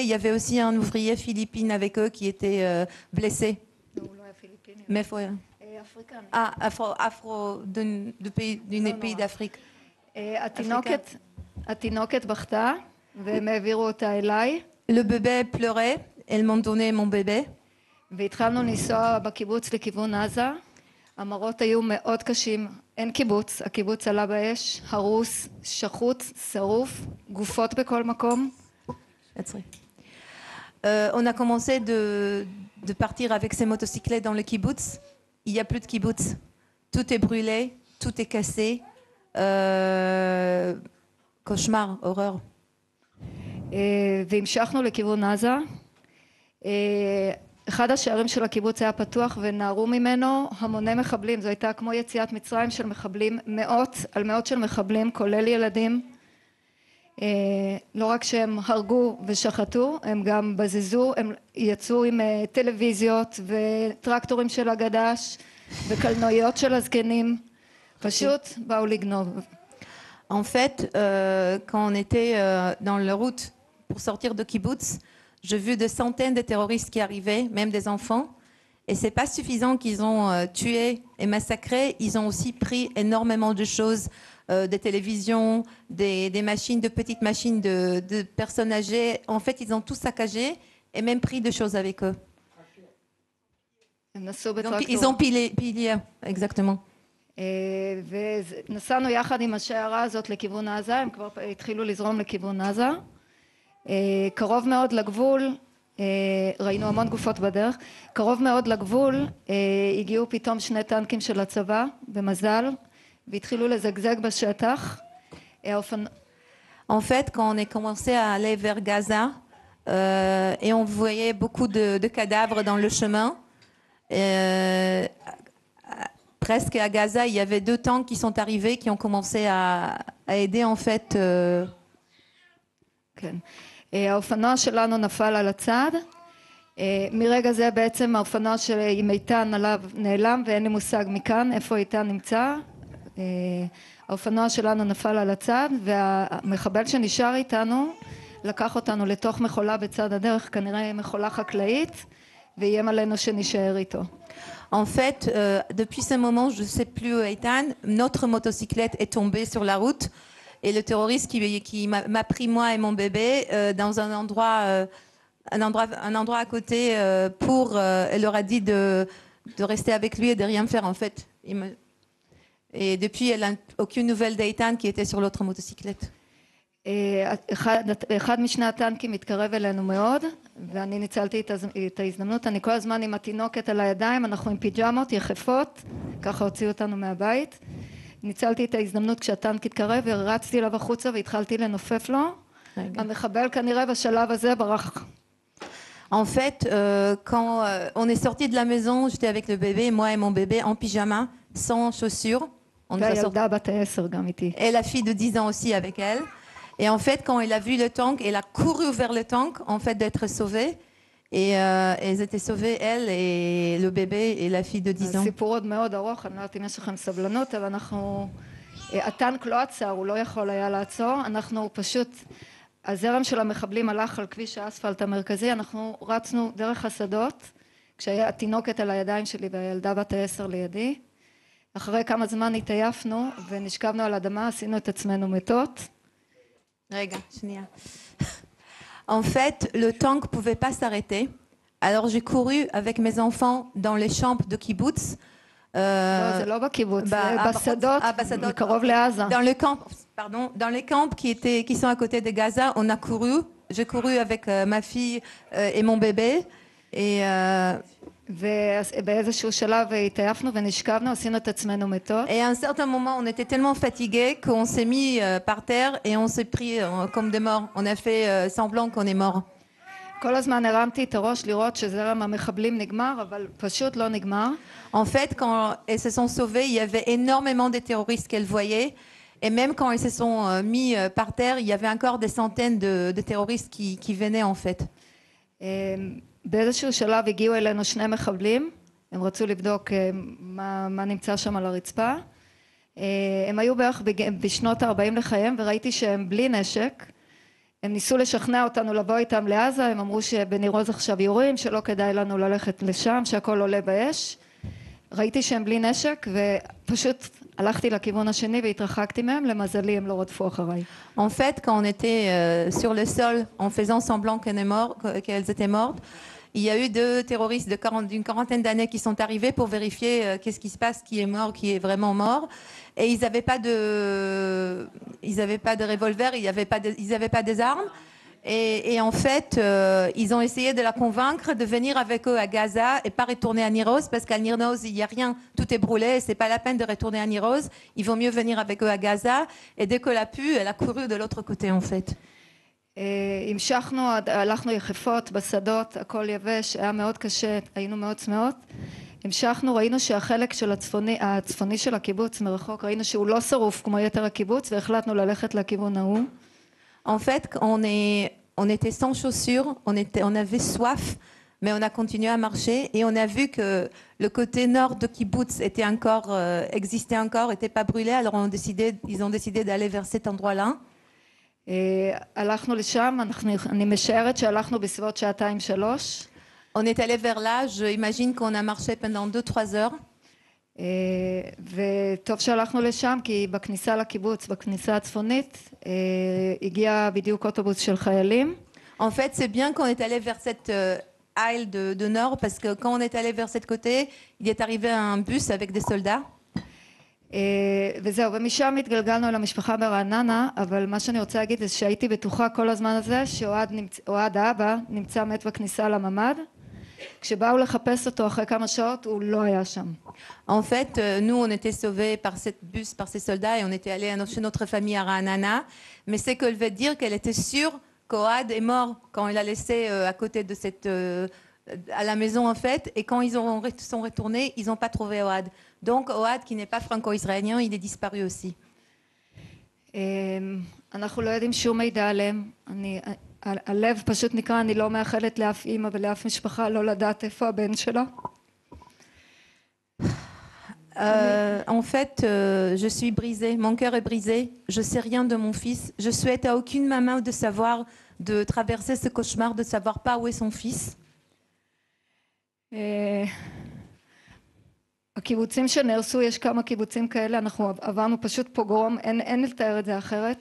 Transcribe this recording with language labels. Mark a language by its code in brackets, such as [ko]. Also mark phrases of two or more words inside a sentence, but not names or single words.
[fr] Il y avait aussi un ouvrier philippin avec eux qui était blessé. Mais afro d'un pays d'Afrique. Le bébé pleurait, elles m'ont donné mon bébé. [he] והתחלנו לנסוע בקיבוץ לכיוון עזה. המראות היו מאוד קשים, אין קיבוץ, הקיבוץ עלה באש, הרוס, שחוץ, שרוף, גופות בכל מקום. [fr] On a commencé de partir avec ces motocyclettes dans le kibbutz. Il n'y a plus de kibbutz. Tout est brûlé, tout est cassé. cauchemar, horreur. [he] והמשכנו לכיוון עזה. אחד השערים של הקיבוץ היה פתוח ונערו ממנו המוני מחבלים. זו הייתה כמו יציאת מצרים של מחבלים, מאות על מאות של מחבלים, כולל ילדים. לא רק שהם הרגו ושחטו, הם גם בזזו, הם יצאו עם טלוויזיות וטרקטורים של הגדש וקלנועיות של הזקנים. פשוט באו לגנוב. [fr] En fait, quand on était dans la route pour sortir de kibbutz, j'ai vu des centaines de terroristes qui arrivaient, même des enfants. Et c'est pas suffisant qu'ils ont tué et massacré. Ils ont aussi pris énormément de choses, des télévisions, des machines, de petites machines de personnes âgées. En fait, ils ont tout saccagé et même pris des choses avec eux. Donc, ils ont pillé, exactement. [he] ונסענו יחד עם השיירה הזאת לכיוון עזה, הם כבר התחילו לזרום לכיוון עזה. קרוב מאוד לגבול, ראינו המון גופות בדרך, קרוב מאוד לגבול הגיעו פתאום 2 טנקים של הצבא, במזל, והתחילו לזגזג בשטח. [fr] En fait, quand on est commencé à aller vers Gaza, et on voyait beaucoup de cadavres dans le chemin, presque à Gaza, il y avait 2 tanks qui sont arrivés, qui ont commencé à aider en fait. [he] כן. האופנוע שלנו נפל על הצד. מרגע זה בעצם האופנוע של איתן עליו נעלם ואין לי מושג מכאן איפה איתן נמצא. האופנוע שלנו נפל על הצד והמחבל שנשאר איתנו לקח אותנו לתוך מכולה בצד הדרך, כנראה מכולה חקלאית, ואיים עלינו שנשאר איתו. [fr] En fait, depuis ce moment, je ne sais plus où Eitan, notre motocyclette est tombée sur la route et le terroriste qui m'a pris moi et mon bébé dans un endroit à côté elle leur a dit de rester avec lui et de rien faire en fait. Et depuis, elle n'a aucune nouvelle d'Eitan qui était sur l'autre motocyclette. [he] אחד משני הטנקים התקרב אלינו מאוד ואני ניצלתי את ההזדמנות. אני כל הזמן עם התינוקת על הידיים, אנחנו עם פיג'מות יחפות, ככה הוציאו אותנו מהבית. ניצלתי את ההזדמנות כשהטנק התקרב ורצתי אליו החוצה והתחלתי לנופף לו. המחבל כנראה בשלב הזה ברח. [fr] En fait, quand on est sorti de la maison, j'étais avec le bébé, moi et mon bébé en pyjama, sans chaussures. [he] והילדה בת 10 גם איתי. [fr] Et la fille de 10 ans aussi avec elle. Et en fait, quand elle a vu le tank, elle a couru vers le tank, en fait, d'être sauvée. Et elles étaient sauvées, elle et le bébé et la fille de 10 ans. [he] הסיפור עוד מאוד ארוך, אני לא יודעת אם יש לכם סבלנות, אבל הטנק לא עצר, הוא לא יכול היה לעצור. אנחנו פשוט, הזרם של המחבלים הלך על כביש האספלט המרכזי, אנחנו רצנו דרך השדות, כשהיה התינוקת על הידיים שלי והילדה בת 10 לידי. אחרי כמה זמן התעייפנו ונשכבנו על אדמה, עשינו את עצמנו מתות. [fr] En fait, le tank ne pouvait pas s'arrêter. Alors j'ai couru avec mes enfants dans les champs de kibbutz. [he] זה לא בקיבוץ, זה בשדות, קרוב לעזה. [fr] Dans les camps qui sont à côté de Gaza, on a couru. J'ai couru avec ma fille et mon bébé. Et Et à un certain moment, on était tellement fatigués qu'on s'est mis par terre et on s'est pris comme des morts. On a fait semblant qu'on est mort. En fait, quand elles se sont sauvées, il y avait énormément de terroristes qu'elles voyaient. Et même quand ils se sont mis par terre, il y avait encore des centaines de terroristes qui venaient en fait. [he] באיזשהו שלב הגיעו אלינו שני מחבלים, הם רצו לבדוק מה נמצא שם על הרצפה. הם היו בערך בשנות ה-40 לחייהם וראיתי שהם בלי נשק. הם ניסו לשכנע אותנו לבוא איתם לעזה, הם אמרו שבניר עוז עכשיו יורים, שלא כדאי לנו ללכת לשם, שהכל עולה באש. ראיתי שהם בלי נשק ופשוט הלכתי לכיוון השני והתרחקתי מהם, למזלי הם לא רדפו אחריי. [fr] En fait, quand on était sur le sol en faisant semblant qu'elles étaient mortes, il y a eu deux terroristes d'une quarantaine d'années qui sont arrivés pour vérifier qu'est-ce qui se passe, qui est mort, qui est vraiment mort. Et ils n'avaient pas de revolver, ils n'avaient pas des armes. Et en fait, ils ont essayé de la convaincre de venir avec eux à Gaza et pas retourner à Nir Oz, parce qu'à Nir Oz, il n'y a rien, tout est brûlé, c'est pas la peine de retourner à Nir Oz. Il vaut mieux venir avec eux à Gaza. Et dès qu'elle a pu, elle a couru de l'autre côté, en fait. [he] המשכנו, הלכנו יחפות בשדות, הכל יבש, היה מאוד קשה, היינו מאוד צמאות. המשכנו, ראינו שהחלק של הצפוני של הקיבוץ מרחוק, ראינו שהוא לא שרוף כמו יתר הקיבוץ, והחלטנו ללכת לכיוון ההוא. [fr] En fait, on était sans chaussures, on avait soif, mais on a continué à marcher et on a vu que le côté nord de kibbutz existait encore, était pas brûlé, alors ils ont décidé d'aller vers cet endroit-là. [he] הלכנו לשם, אני משערת שהלכנו בסביבות שעתיים-שלוש. [fr] On est allé vers là, j'imagine qu'on a marché pendant 2-3 heures. [he] וטוב שהלכנו לשם, כי בכניסה לקיבוץ, בכניסה הצפונית, הגיע בדיוק אוטובוס של חיילים. [fr] En fait, c'est bien qu'on est allé vers cette aile de nord, parce que quand on est allé vers cette côté, il est arrivé un bus avec des soldats. [he] וזהו, ומשם התגלגלנו למשפחה ברעננה, אבל מה שאני רוצה להגיד זה שהייתי בטוחה כל הזמן הזה שאוהד האבא נמצא מת בכניסה לממ"ד. כשבאו לחפש אותו אחרי כמה שעות הוא לא היה שם. [fr] En fait, nous on était sauvés par cette bus, par ces soldats et on était allés chez notre famille à Ra'anana, mais c'est qu'elle veut dire qu'elle était sûre qu'Ohad est mort quand il a laissé à côté de à la maison en fait, et quand ils sont retournés, ils n'ont pas trouvé Oad. Donc Oad, qui n'est pas franco-israélien, il est disparu aussi. [he] אנחנו לא יודעים שום מידע עליהם. הלב פשוט נקרא, אני לא מאחלת לאף אימא ולאף משפחה לא לדעת איפה הבן שלה. [fr] En fait, je suis brisée, mon cœur est brisé, je sais rien de mon fils. Je souhaite à aucune maman de savoir, de traverser ce cauchemar, de savoir pas où est son fils. [he] הקיבוצים שנהרסו, יש כמה קיבוצים כאלה, אנחנו עברנו פשוט פוגרום, אין לתאר את זה אחרת.